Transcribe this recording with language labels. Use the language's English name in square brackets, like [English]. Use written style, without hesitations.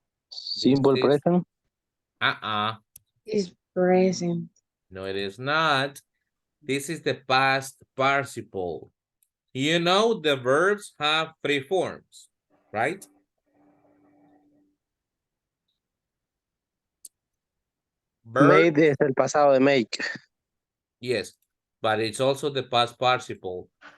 [English] Simple present. Is present. No, it is not. This is the past participle. You know the verbs have 3 forms, right? [Spanish] Made es el pasado de make. [English] Yes, but it's also the past participle.